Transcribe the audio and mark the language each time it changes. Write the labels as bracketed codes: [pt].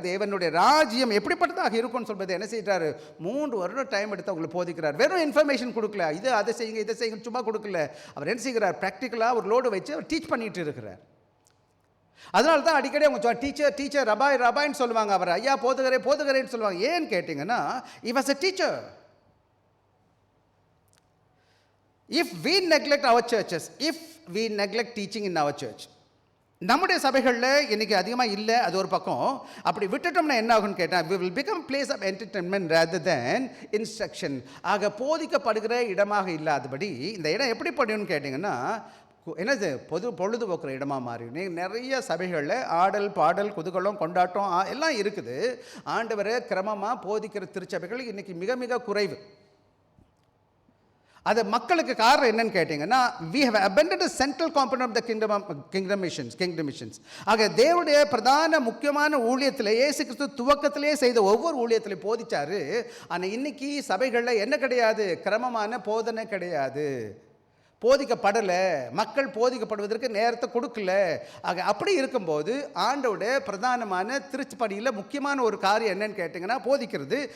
[ta] தேவனுடைய ராஜ்யம் எப்படிப்பட்டதாக இருக்கும்னு சொல்வது என்ன செய்கிறாரு? 3 வருடம் டைம் எடுத்து அவங்களுக்கு போதிக்கிறார். வெறும் இன்ஃபர்மேஷன் கொடுக்கல, அதை செய்யுங்க இதை செய்யுங்க சும்மா கொடுக்கல. அவர் என்ன செய்கிறார்? ப்ராக்டிக்கலாக ஒரு லோடு வச்சு அவர் டீச் பண்ணிட்டு இருக்கிறார். அதனால தான் அடிக்கடி அவங்க டீச்சர் ரபாய்ன்னு சொல்லுவாங்க. அவர் ஐயா போதுகிறேன்னு சொல்லுவாங்க. ஏன்னு கேட்டிங்கன்னா [en] he was a teacher. If we neglect our churches, if we neglect teaching in our church, [ta] நம்முடைய சபைகளில் இன்றைக்கி அதிகமாக இல்லை, அது ஒரு பக்கம். அப்படி விட்டுட்டோம்னா என்ன ஆகும்னு கேட்டால் [en] we will become place of entertainment rather than instruction. [ta] ஆக போதிக்கப்படுகிற இடமாக இல்லாதபடி இந்த இடம் எப்படி படியும்னு கேட்டிங்கன்னா என்னது பொழுதுபோக்குற இடமாக மாறி. நிறைய சபைகளில் ஆடல் பாடல் குதூகலம் கொண்டாட்டம் எல்லாம் இருக்குது. ஆண்டவரை கிரமமாக போதிக்கிற திருச்சபைகள் இன்றைக்கி மிக மிக குறைவு. அது மக்களுக்கு காரணம் என்னன்னு கேட்டிங்கன்னா [en] we have abandoned the central component of the kingdom missions. [ta] ஆக தேவனுடைய பிரதான முக்கியமான ஊழியத்தில் இயேசு கிறிஸ்து துவக்கத்திலே செய்த ஒவ்வொரு ஊழியத்திலையும் போதிச்சாரு. ஆனால் இன்னைக்கு சபைகளில் என்ன கிடையாது? கிரமமான போதனை கிடையாது. போதிக்கப்படலை. மக்கள் போதிக்கப்படுவதற்கு நேரத்தை கொடுக்கல. ஆக அப்படி இருக்கும்போது ஆண்டோடைய பிரதானமான திருச்சபையில் முக்கியமான ஒரு காரியம் என்னன்னு கேட்டிங்கன்னா போதிக்கிறது.